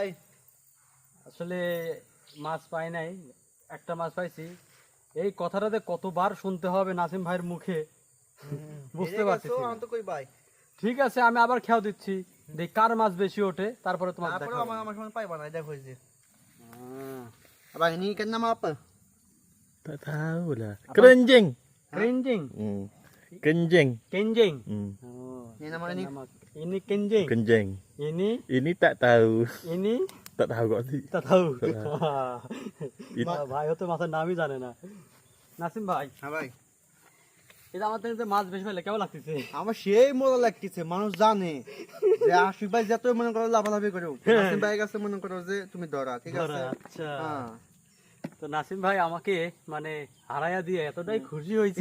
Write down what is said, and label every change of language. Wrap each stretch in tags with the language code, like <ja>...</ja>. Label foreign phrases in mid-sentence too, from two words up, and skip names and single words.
<bn>আসলে মাছ পাই নাই, একটা মাছ পাইছি। এই কথাটাতে কতবার শুনতে হবে নাসিম ভাইয়ের মুখে বুঝতে পারছি। আমি তো কই ভাই। ঠিক আছে, আমি আবার খেয়াল দিচ্ছি, দেখি কার মাছ বেশি ওঠে, তারপরে তোমার তারপরে দেখাবো। আমার সময় পাইবা না, দেখো এই যে।</bn> <ms>Abang ini ikan nama apa? Tak tahu lah. Kerenjing. কেঞ্জিং, Kenjing. কেঞ্জিং। Ini nama ini. ini kenjing, Kenjing. ইনি Ini tak tahu. ইনি Tak tahu kok sih. তাতাউ। Ini-</ms> <bn>ভাই হয়তো মাছের নামই জানে না। নাসিম ভাই, হ্যাঁ ভাই, এটা আমার থেকে যে মাছ বেশি পেলে কেমন লাগতেছে? আমার সেই মজা লাগতেছে। মানুষ জানে যে আশিক ভাই যত মনে করো লাফালাফি করো, নাসিম ভাই কাছে মনে করো যে তুমি ধরা, ঠিক আছে? আচ্ছা, হ্যাঁ, তো নাসিম ভাই আমাকে মানে হারাইয়া দিয়ে এতটাই খুশি হয়েছে।</bn>